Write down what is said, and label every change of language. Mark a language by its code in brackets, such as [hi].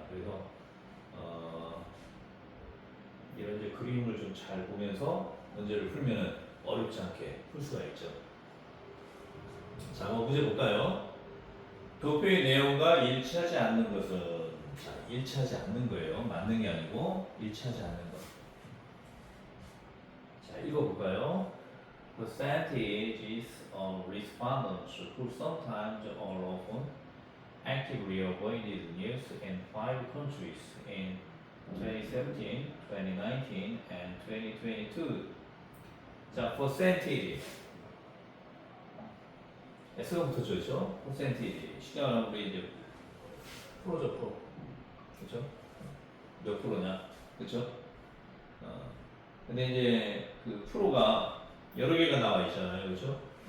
[ko] 그래서 이런 이제 그림을 좀 잘 보면서 문제를 풀면은 어렵지 않게 풀 수가 있죠. 자, 한번 문제 볼까요? 도표의 내용과 일치하지 않는 것은, 자, 일치하지 않는 거예요. 맞는 게 아니고 일치하지 않는 것. 자, 읽어볼까요? [en] Percentages of respondents who sometimes or often actively avoided news in 5 countries in 2017, 2019, and 2022. [ko] 자, percentage. S가 붙어져 percentage. 쉽게 말하면 우리 이제 프로죠, 프로. 그렇죠? 몇 프로냐? 그렇죠? 근데 이제 그 프로가 여러 개가 나와 있잖아요, 그렇죠?